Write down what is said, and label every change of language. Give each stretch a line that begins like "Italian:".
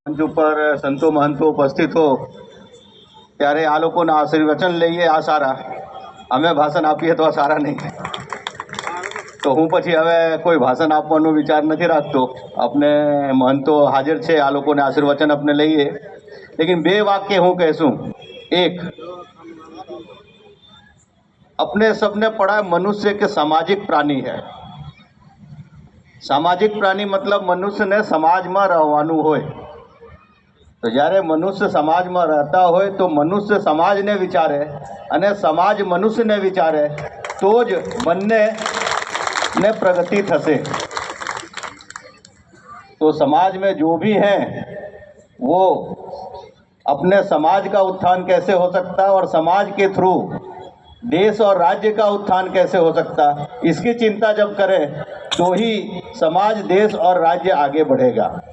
Gujarati: મંચ ઉપર સંતો મહંતો ઉપસ્થિત હો ત્યારે આ લોકોના આશીર્વચન લઈએ આ સારા, અમે ભાષણ આપીએ તો આ સારા નહીં. તો હું પછી હવે કોઈ ભાષણ આપવાનો વિચાર નથી રાખતો. આપણે મહંતો હાજર છે, આ લોકોને આશીર્વચન આપણે લઈએ. લેકિન 2 વાક્ય હું કહેશું.
Hindi: एक, अपने सबने पढ़ा है मनुष्य के सामाजिक प्राणी है.
Gujarati: સામાજિક પ્રાણી મતલબ મનુષ્યને સમાજમાં રહેવાનું હોય. તો જ્યારે મનુષ્ય સમાજમાં રહેતા હોય તો મનુષ્ય સમાજને વિચારે અને સમાજ મનુષ્યને વિચારે તો જ બંનેને પ્રગતિ થશે.
Hindi: तो समाज में जो भी हैं वो अपने समाज का उत्थान कैसे हो सकता है और समाज के थ्रू देश और राज्य का उत्थान कैसे हो सकता है, इसकी चिंता जब करें तो ही समाज, देश और राज्य आगे बढ़ेगा.